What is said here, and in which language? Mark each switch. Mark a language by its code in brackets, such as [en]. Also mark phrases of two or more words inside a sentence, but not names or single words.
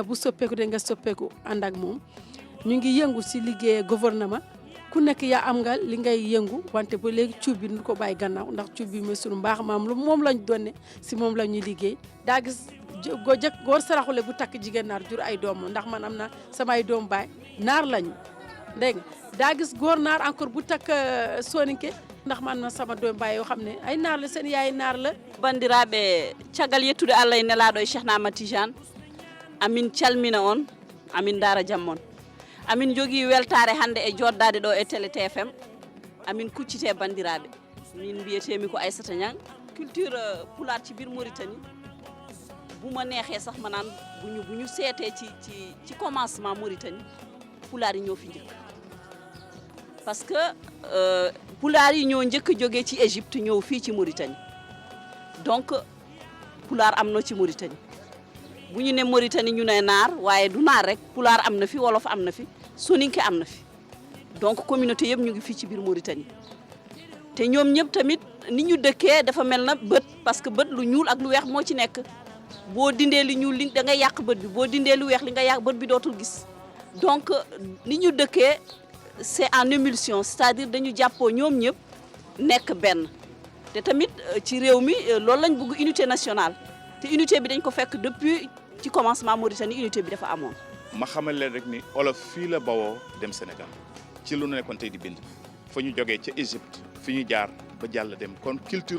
[wo] bu soppeeku de nga soppeeku ànd ak moom ñu ngi yëngu si liggéey gouvernement ku nekk yaa am nga li ngay yëngu wante ba léegi cuub bi ñu ko bàyyi gannaaw ndax cuub bi mooy sunu mbaax maam lu moom lañ donne si moom la ñuy liggéey daa gis góor saraxule bu takk jigéen naar jur ay doom ndax man am na samay doom baay naar lañu dégg nga daa gis góor naar encore bu takk soninké ndax man na sama doom baay yoo xam ne ay naar la seen yaay naar la [ff] bandiraɓe caggal yettude Allah e nelaɗo e Cheikhna Ahmad Tidiane amin calmina on amin daara jam on amin jogui weltare hande e joddade ɗo e télé TFM amin kuccite bandiraɓe min mbiyetemi ko Aissata Niang culture pulaar [wo] ci biir Mauritanie bu ma neexee sax ma naan bu ñu seetee ci commencement Mauritanie pulaar yi ñoo fi njëkk [fr] parce que [wo] pulaar yi ñoo njëkk a jógee ci Égypte ñëw fii ci Mauritanie donc pulaar am na ci Mauritanie bu ñu ne Mauritanie ñu ne naar waaye du naar rek pulaar am na fi wolof am na fi soninké am na fi donc communauté yëpp ñu ngi fii ci biir Mauritanie te ñoom ñëpp tamit ni ñu dëkkee dafa mel na bët [fr] parce que [wo] bët lu ñuul ak lu weex moo ci nekk boo dindee lu ñuul li da nga yàq bët bi boo dindee lu weex li nga yàq bët bi dootul gis donc ni ñu dëkkee [fr] c'est en émulsion c'est-à-dire [wo] dañu jàppoo ñoom ñëpp nekk benn te tamit ci réew mi loolu lañ bëgg [fr] unité nationale [wo] te unité bi dañ ko fekk depuis ci commencement Mauritanie unité bi dafa amoon. ma xamal leen rek ni olof fii la bawoo dem Sénégal ci lu nekkoon tey di bind fa ñu jógee ca Égypte fi ñu jaar ba jàll dem kon culture